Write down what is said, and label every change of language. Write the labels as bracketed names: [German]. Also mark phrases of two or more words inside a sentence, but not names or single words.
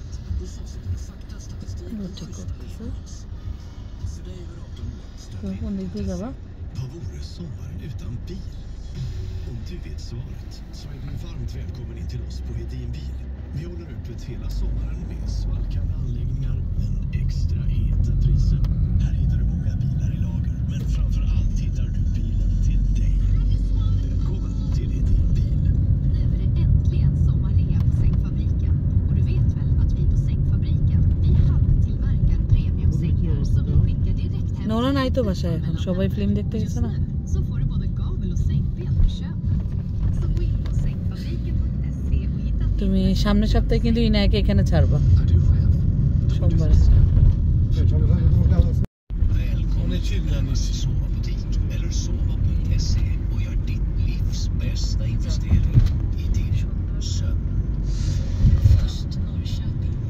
[Bangla] রোড ঠিক করতেছে কোন দিক দিয়ে যাবা [Swedish] Vad vore sommaren utan bil? Om du vet svaret så är du varmt välkommen in till oss på Hedin bil. Vi håller öppet hela sommaren med svalkande anläggningar men extra heta priser. Här hittar du många bilar i lager, men framför allt hittar du bilen till dig. Välkommen till Hedin bil. Nu är det äntligen sommarrea på Sängfabriken. Och du vet väl att vi på Sängfabriken, vi halvtillverkar premiumsängar som vi skickar direkt hem. Några nej [Bangla] তো বাসায় এখন সবাই ফিল্ম দেখতে গেছে না [Swedish] Så får du både gavel och sängben på köpet. Så gå in på sängfabriken.se och hitta [Bangla] তুমি সামনের সপ্তাহে কিন্তু ইনায়াকে এখানে ছাড়বা [Swedish] Är du chef? [Bangla] সোমবারে [Swedish] Välkommen till Dennis sovbutik eller sova.se och gör ditt livs bästa investering i din sömn. Först Norrköping.